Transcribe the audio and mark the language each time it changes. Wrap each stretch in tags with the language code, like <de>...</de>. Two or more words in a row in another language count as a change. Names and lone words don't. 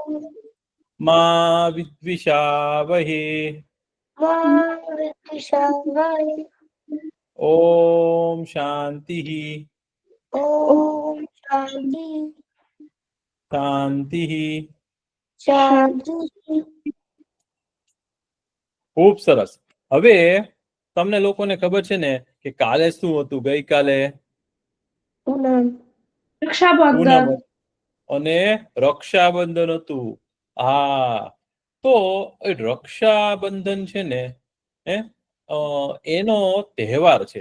<sa>मा विद्विषावहे मा विद्विषावहै ॐ शान्तिः ॐ शान्ति शान्तिः शान्ति</sa> <gu>ખૂબ સરસ. હવે તમને લોકોને ખબર છે ને કે કાલે શું હતું? ગઈકાલે પૂનમ રક્ષાબંધન પૂનમ અને રક્ષાબંધન હતું. હા, તો એ રક્ષાબંધન છે ને એનો તહેવાર છે.</gu>